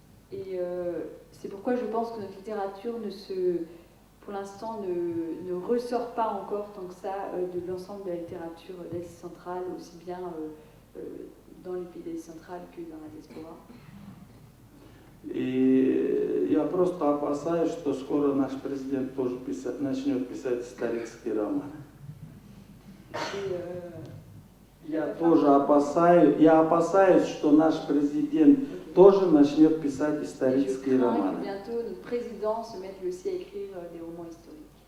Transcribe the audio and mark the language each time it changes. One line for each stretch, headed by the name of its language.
French: Et c'est pourquoi je pense que notre littérature pour l'instant ne ressort pas encore tant que ça de l'ensemble de la littérature d'Asie centrale, aussi bien dans les pays d'Asie centrale que dans la diaspora.
Russian: И я просто опасаюсь, что скоро наш президент тоже начнет писать исторические романы. Я опасаюсь, что наш президент тоже начнет писать исторические романы.
French: Bientôt, notre président se mette lui aussi à écrire des romans historiques.